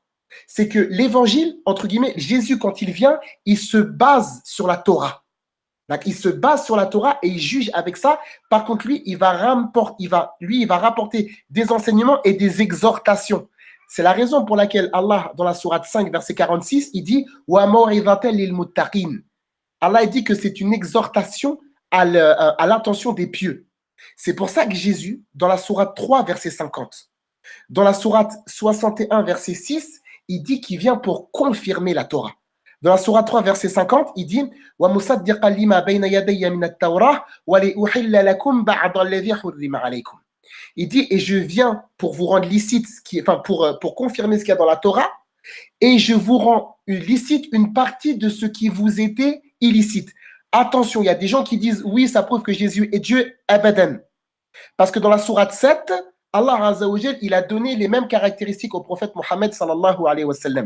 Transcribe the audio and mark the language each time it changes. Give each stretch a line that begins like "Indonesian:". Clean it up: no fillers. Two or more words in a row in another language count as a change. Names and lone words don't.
French: C'est que l'Évangile, entre guillemets, Jésus, quand il vient, il se base sur la Torah. Il se base sur la Torah et il juge avec ça. Par contre, lui, il va rapporter des enseignements et des exhortations. C'est la raison pour laquelle Allah, dans la sourate 5, verset 46, il dit «
Arabic: وموعظة للمتقين ».
French: Allah dit que c'est une exhortation à l'attention des pieux. C'est pour ça que Jésus, dans la sourate 3, verset 50, dans la sourate 61, verset 6, il dit qu'il vient pour confirmer la Torah. Dans la sourate 3, verset 50, il dit
Arabic: ومصدقا لما بين يدي من التوراة ولأحل لكم بعض الذي حرم عليكم.
French: Il dit et je viens pour vous rendre licite pour confirmer ce qu'il y a dans la Torah et je vous rends licite une partie de ce qui vous était illicite. Attention, il y a des gens qui disent oui, ça prouve que Jésus est Dieu, abadan. Parce que dans la sourate 7, Allah
Arabic: عز وجل,
French: il a donné les mêmes caractéristiques au prophète Mohammed
Arabic: صلى الله عليه وسلم.